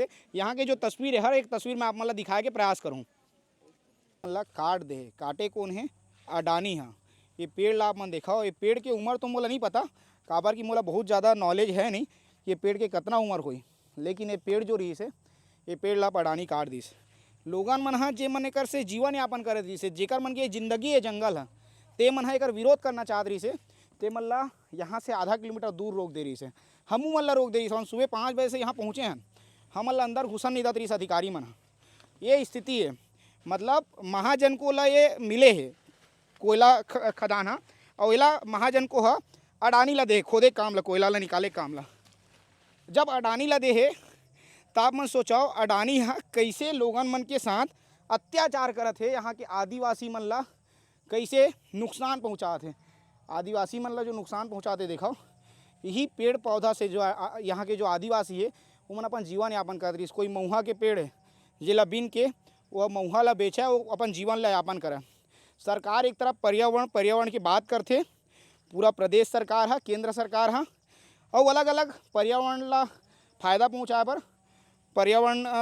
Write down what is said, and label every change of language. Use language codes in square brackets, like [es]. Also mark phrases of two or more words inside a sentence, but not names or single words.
[hne] यहाँ के जो तस्वीर है हर एक तस्वीर में आप मतलब दिखाए के प्रयास करूँ। मतलब काट दे, काटे कौन है? अडानी हाँ। ये पेड़ ला आप मन देखा हो, ये पेड़ की उम्र तो मोला नहीं पता, काबर की मोला बहुत ज़्यादा नॉलेज है नहीं ये पेड़ के कितना उम्र हुई, लेकिन ये पेड़ जो रही से ये पेड़ ला अडानी काट दिस। लोगन मन हा जे मन एकर से जीवन यापन करत रही से, जेकर मन के जिंदगी है जंगल है, ते मन हा एकर विरोध करना चाहत रही से, ते मन ला यहाँ से आधा किलोमीटर दूर रोक दे रही से। हमू मन ला रोक दे रही से। हम सुबह 5 बजे से यहाँ पहुँचे हैं, हम ला अंदर घुसन नहीं देत रही से अधिकारी मन। ये स्थिति है, मतलब महाजन को ला ये मिले है कोयला खदान हा, और इला महाजन को हा अडानी ला दे खोदे काम ला, कोयला ला निकाले काम ला। जब अडानी ला दे है तब मन सोचाओ अडानी हा कैसे लोगन मन के साथ अत्याचार करत है, यहाँ के आदिवासी मन ला कैसे नुकसान पहुँचाते हैं। आदिवासी मन ला जो नुकसान पहुँचाते देखो, यही पेड़ पौधा से जो यहाँ के जो आदिवासी है वो मन अपन जीवन यापन करते। कोई महुआ के पेड़ है जेला बीन के वह महुआ ला बेचे, वो अपन जीवन ला यापन करे। सरकार एक तरफ पर्यावरण की बात करते, पूरा प्रदेश सरकार है, केंद्र सरकार है, और अलग अलग पर्यावरण ला फायदा पहुँचाए पर पर्यावरण।